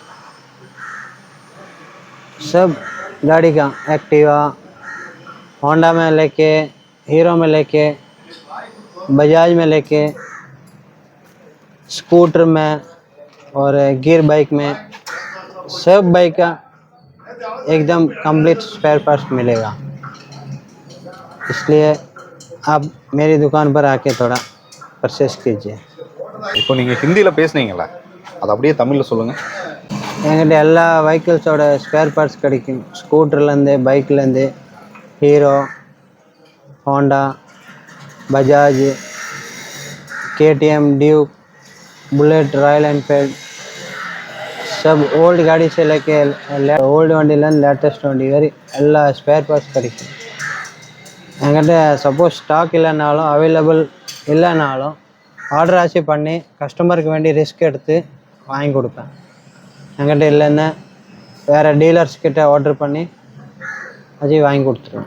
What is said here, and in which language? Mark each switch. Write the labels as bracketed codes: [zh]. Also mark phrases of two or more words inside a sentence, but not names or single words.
[hi] सब गाड़ी का एक्टिवा, होंडा में लेके, हीरो में लेके, बजाज में लेके, स्कूटर में और गियर बाइक में, सब बाइक का एकदम [en] complete spare parts [hi] मिलेगा। इसलिए आप मेरी दुकान पर आके थोड़ा परचेस कीजिए। [ta] இப்போ நீங்கள் ஹிந்தியில் பேசுனீங்களா, அது அப்படியே தமிழில் சொல்லுங்கள். என்கிட்ட எல்லா வெஹிக்கிள்ஸோட [en] spare parts [ta] கிடைக்கும். ஸ்கூட்டர்லேருந்து, பைக்லேருந்து, ஹீரோ, ஹோண்டா, பஜாஜ், KTM, ड्यूक, बुलेट, रॉयल एनफील्ड, [hi] सब ओल्ड गाड़ी से लेके ओल्ड [ta] வண்டிலேருந்து லேட்டஸ்ட் வண்டி வரை எல்லா [en] spare parts [ta] கிடைக்கும். என்கிட்ட [en] suppose stock [ta] இல்லைனாலும், அவைலபிள் இல்லைனாலும் ஆர்டர் ஆச்சு பண்ணி கஸ்டமருக்கு வேண்டி ரிஸ்க் எடுத்து வாங்கி கொடுப்பேன். என்கிட்ட இல்லைன்னா வேறு டீலர்ஸ்கிட்ட ஆர்டர் பண்ணி அது வாங்கி கொடுத்துருவேன்.